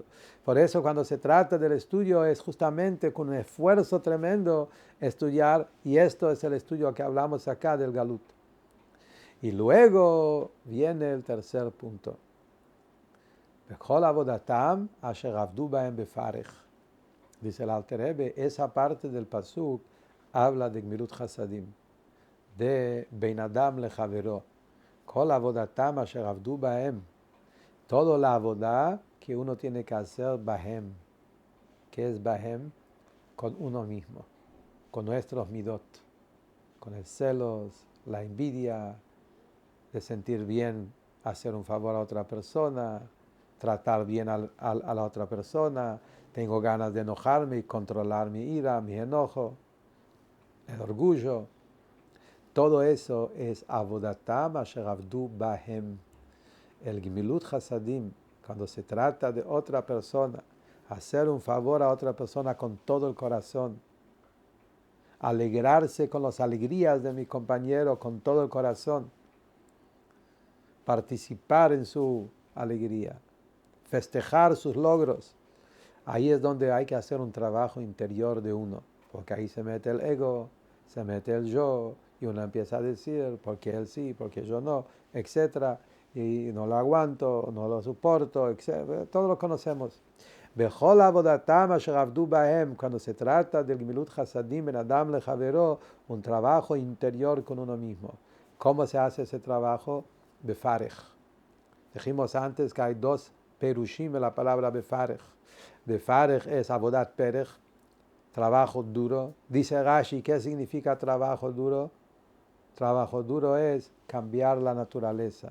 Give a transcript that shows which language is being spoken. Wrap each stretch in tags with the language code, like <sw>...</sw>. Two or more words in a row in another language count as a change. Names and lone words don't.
<es>Por eso cuando se trata del estudio es justamente con un esfuerzo tremendo estudiar, y esto es el estudio que hablamos acá del Galut. Y luego viene el tercer punto. Dice el Alter Rebbe, esa parte del pasuk habla de</es> <he>גמילות חסדים,</he> <es>de</es> <he>בין אדם לחברו. כל עבודתם אשר עבדו בהם.</he> <es>Toda la avodah que uno tiene que hacer bahem. ¿Qué es bahem? Con uno mismo, con nuestros midot, con el celos, la envidia, de sentir bien hacer un favor a otra persona, tratar bien a la otra persona, tengo ganas de enojarme y controlar mi ira, mi enojo, el orgullo. Todo eso es</es> <he>עבודתם אשר עבדו בהם.</he> <es>El</es> <he>גמילות חסדים,</he> <es>cuando se trata de otra persona, hacer un favor a otra persona con todo el corazón, alegrarse con las alegrías de mi compañero con todo el corazón, participar en su alegría, festejar sus logros. Ahí es donde hay que hacer un trabajo interior de uno, porque ahí se mete el ego, se mete el yo, y uno empieza a decir, porque él sí, porque yo no, etcétera, y no lo aguanto, no lo soporto, etcétera. Todos lo conocemos.</es> <he>בכל עבודתם אשר עבדו בהם,</he> <es>cuando se trata del</es> <he>גמילות חסדים בין אדם לחברו,</he> <es>un trabajo interior con uno mismo. ¿Cómo se hace ese trabajo? Befarej. Dijimos antes que hay dos perushim en la palabra befarej. Befarej es</es> <he>עבודת פרך,</he> <es>trabajo duro. Dice Rashi, ¿qué significa trabajo duro? Trabajo duro es cambiar la naturaleza.</es>